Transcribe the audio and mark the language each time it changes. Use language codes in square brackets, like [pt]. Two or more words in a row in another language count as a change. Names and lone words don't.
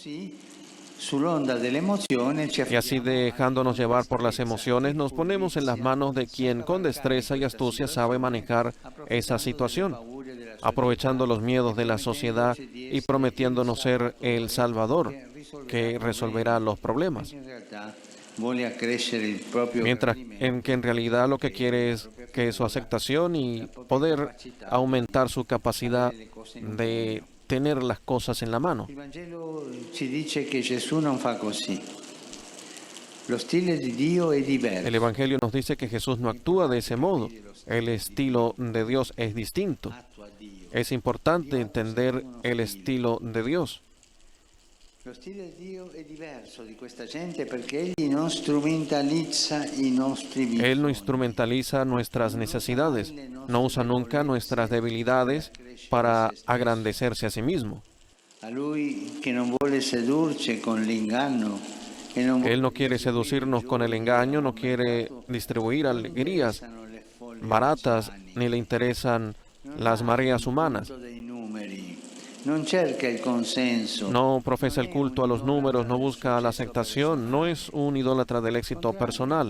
[es] Y así, dejándonos llevar por las emociones, nos ponemos en las manos de quien con destreza y astucia sabe manejar esa situación, aprovechando los miedos de la sociedad y prometiéndonos ser el Salvador que resolverá los problemas. Mientras que en realidad lo que quiere es que su aceptación y poder aumentar su capacidad de tener las cosas en la mano. [it] Il Vangelo ci dice che Gesù non fa così. Lo stile di Dio è diverso. [es] El Evangelio nos dice que Jesús no actúa de ese modo. El estilo de Dios es distinto. Es importante entender el estilo de Dios. [it] Lo stile di Dio è diverso di questa gente perché egli non strumentalizza i nostri bisogni. [es] Él no instrumentaliza nuestras necesidades, no usa nunca nuestras debilidades para agrandecerse a sí mismo. [it] A lui che non vuole sedurci con l'inganno. [es] Él no quiere seducirnos con el engaño, no quiere distribuir alegrías baratas, ni le interesan las mareas humanas. No profesa el culto a los números, no busca la aceptación, no es un idólatra del éxito personal.